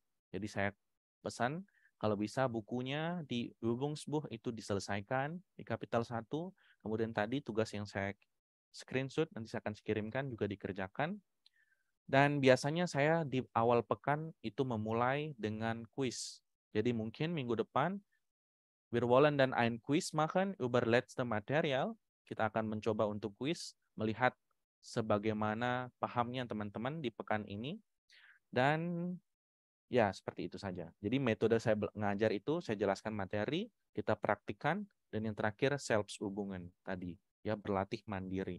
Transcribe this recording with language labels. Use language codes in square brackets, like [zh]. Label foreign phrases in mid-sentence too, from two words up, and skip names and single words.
[id] Jadi saya pesan kalau bisa bukunya di Übungsbuch itu diselesaikan di kapital 1, kemudian tadi tugas yang saya screenshot nanti saya akan kirimkan juga dikerjakan. Dan biasanya saya di awal pekan itu memulai dengan kuis. Jadi mungkin minggu depan [de] wir wollen dann ein Quiz machen über letzte Material. [id] Kita akan mencoba untuk kuis, melihat sebagaimana pahamnya teman-teman di pekan ini. Dan ya seperti itu saja. Jadi metode saya mengajar itu, saya jelaskan materi, kita praktikkan, dan yang terakhir Selbstübungen tadi, ya berlatih mandiri.